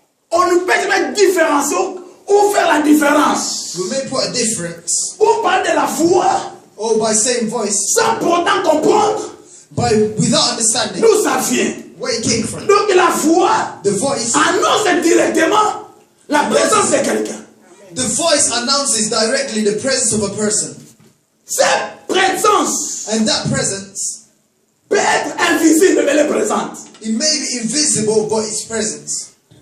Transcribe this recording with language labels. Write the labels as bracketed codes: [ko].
[fr] on ne peut jamais différencier ou faire la différence. [en] we may put a difference, [fr] On parle de la foi [en] or by saying voice, [fr] sans pour autant comprendre [en] without understanding [fr] d'où ça vient. [en] where it came from. [fr] Donc la foi [en] The voice, [fr] annonce directement la présence de quelqu'un. [en] the voice announces directly the presence of a person, [fr] Cette présence [en] and that presence, [fr] peut être invisible, mais elle est présente. [en] it may be invisible, but it's presence.